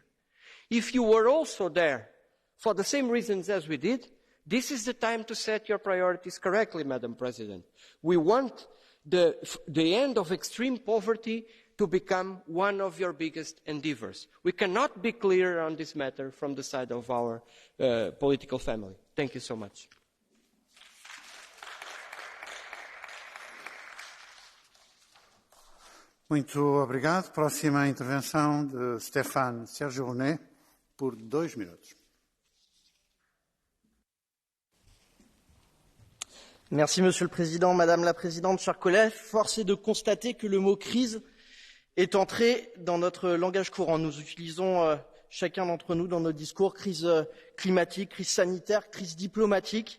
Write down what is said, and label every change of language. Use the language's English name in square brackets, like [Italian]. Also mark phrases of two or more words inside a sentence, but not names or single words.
[English] If you were also there for the same reasons as we did, this is the time to set your priorities correctly, Madam President. We want the end of extreme poverty to become one of your biggest endeavors. We cannot be clearer on this matter from the side of our political family. Thank you so much. [Portuguese] Muito obrigado. Próxima intervenção de Stéphane Serge-Rounet, por 2 minutos. [French] Merci, Monsieur le Président, Madame la Présidente, chers collègues. Force est de constater que le mot crise est entré dans notre langage courant. Nous utilisons chacun d'entre nous dans nos discours crise climatique, crise sanitaire, crise diplomatique.